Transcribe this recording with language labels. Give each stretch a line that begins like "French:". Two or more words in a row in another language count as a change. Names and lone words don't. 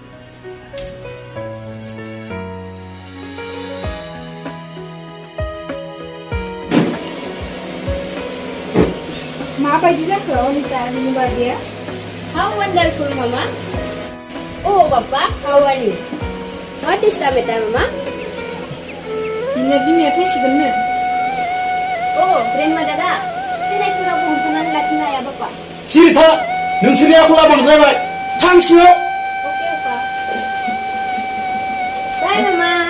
Bodo: माबायदि जाखो अनिता नोंनि बार्थडेया?
English: How wonderful, Mama. Oh, Papa, how are you? What is the matter, Mama?
Bodo: बिनिया बिमाया थैसिगोननो
English: Oh, grandmother
Bodo: दा. थैनायफोराव हमथानानै लाखिनो हाया, Papa. सिरि था नोंसोरनि आखला बांद्रायबाय थां सिङाव
English: Okay, Papa. Bye, Mama.